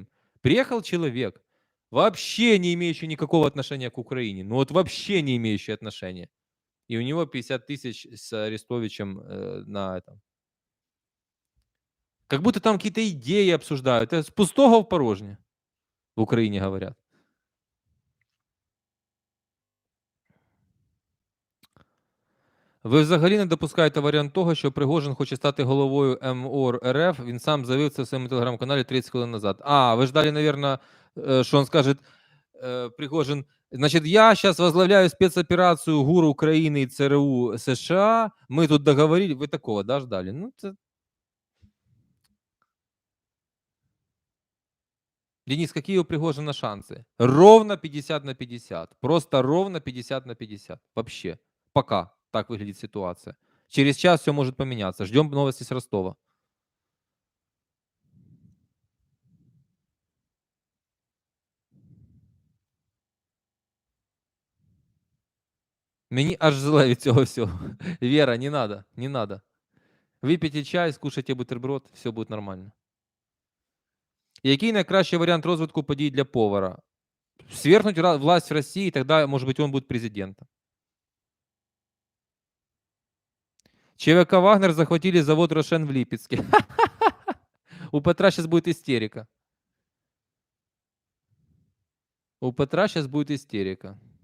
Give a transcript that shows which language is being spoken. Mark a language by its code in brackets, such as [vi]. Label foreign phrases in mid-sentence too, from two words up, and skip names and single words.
[ru] Приехал человек, вообще не имеющий никакого отношения к Украине. Ну вот вообще не имеющий отношения. И у него 50 тысяч с Арестовичем на этом. Как будто там какие-то идеи обсуждают. Это с пустого [uk] в порожнє, в Україні говорять. Ви взагалі не допускаєте варіант того, що Пригожин хоче стати головою МОР РФ. Він сам заявив це в своєму телеграм-каналі 30 хвилин назад. [ru] А, ви ждали, наверное, что он скажет, Пригожин, значит, я сейчас возглавляю спецоперацию ГУР Украины и ЦРУ США, мы тут договорились, вы такого, да, ждали? Ну, это... Денис, какие у Пригожина шансы? Ровно 50/50. Просто ровно 50/50. Вообще. Пока так выглядит ситуация. Через час все может поменяться. Ждем новости с Ростова. [uk] Мені аж зле від цього всього. [ru] Вера, не надо, не надо. [uk] Випийте чай, скушайте бутерброд, все буде нормально. Який найкращий варіант розвитку подій для повара? [ru] Свергнуть власть в России, тогда, может быть, он будет президентом. ЧВК «Вагнер» захватили завод «Рошен» в Липецке. У Петра сейчас будет истерика. У Петра сейчас будет истерика.